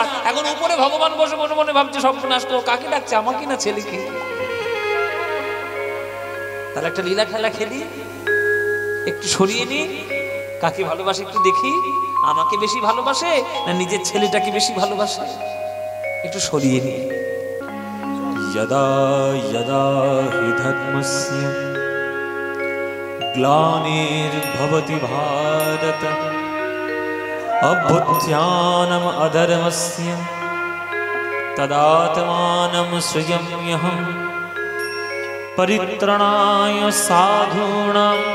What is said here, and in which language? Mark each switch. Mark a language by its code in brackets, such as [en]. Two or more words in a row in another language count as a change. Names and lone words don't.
[bn] এখন উপরে ভগবান বসে মনে মনে ভাবছে, সর্বনাশ, কাকে ডাকছে, আমাকে না ছেলেকে? তাহলে একটা লীলা খেলা খেলি, একটু সরিয়ে নি, কাকে ভালোবাসে একটু দেখি। আমাকে বেশি ভালোবাসে না নিজের ছেলেটাকে বেশি ভালোবাসে, একটু সরিয়ে নি। [sa] यदा यदा हि धर्मस्य ग्लानिर्भवति भारत अभ्युत्थानम् अधर्मस्य तदात्मानं सृजाम्यहं परित्राणाय साधूनां